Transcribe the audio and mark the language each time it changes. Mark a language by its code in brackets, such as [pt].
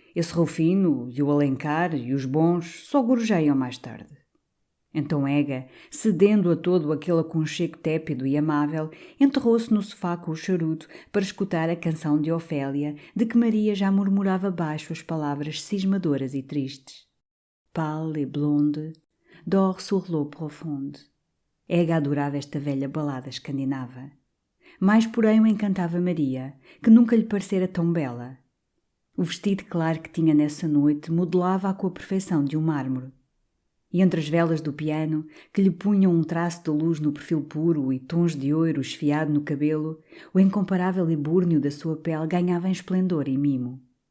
[pt] Esse Rufino e o Alencar e os bons só gorjeiam mais tarde. Então Ega, cedendo a todo aquele aconchego tépido e amável, enterrou-se no sofá com o charuto para escutar a canção de Ofélia, de que Maria já murmurava baixo as palavras cismadoras e tristes. [fr] Pâle et blonde, dort sur l'eau profonde. [pt] Ega adorava esta velha balada escandinava. Mais, porém, o encantava Maria, que nunca lhe parecera tão bela. O vestido claro que tinha nessa noite modelava-a com a perfeição de um mármore. E entre as velas do piano, que lhe punham um traço de luz no perfil puro e tons de ouro esfiado no cabelo, o incomparável ebúrnio da sua pele ganhava em esplendor e mimo.